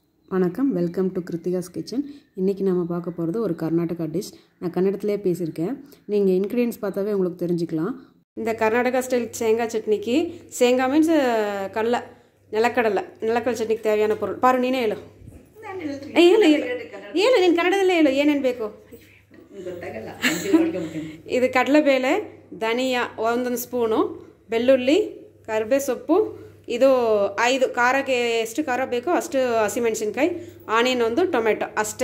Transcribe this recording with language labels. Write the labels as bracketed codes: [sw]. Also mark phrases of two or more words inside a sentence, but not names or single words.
[ta] வணக்கம், [en] welcome to [ta] கிருத்திகாஸ் கிச்சன். இன்றைக்கி நம்ம பார்க்க போகிறது ஒரு கர்நாடகா டிஷ். நான் கன்னடத்திலே பேசியிருக்கேன். நீங்கள் இன்க்ரீடியன்ஸ் பார்த்தாவே உங்களுக்கு தெரிஞ்சுக்கலாம். இந்த கர்நாடகா ஸ்டைல் தேங்காய் சட்னிக்கு தேங்காய் மீன்ஸ் கடலை, நிலக்கடலை ಚಟ್ನಿಗೆ தேவையான பொருள் [kn] ಪಾರು ನೀನೇ ಹೇಳು. ಹೇಳು ನೀನು ಕನ್ನಡದಲ್ಲೇ ಹೇಳು ಏನೇನು ಬೇಕು. ಇದು ಕಡಲೆಬೇಳೆ, ಧನಿಯಾ ಒಂದೊಂದು ಸ್ಪೂನು, ಬೆಳ್ಳುಳ್ಳಿ, ಕರಿಬೇ ಸೊಪ್ಪು, ಇದು 5 ಖಾರಕ್ಕೆ ಎಷ್ಟು ಖಾರ ಬೇಕೋ ಅಷ್ಟು ಹಸಿಮೆಣಸಿನ್ಕಾಯಿ, ಆನಿಯನ್ ಒಂದು, ಟೊಮೆಟೊ ಅಷ್ಟೇ.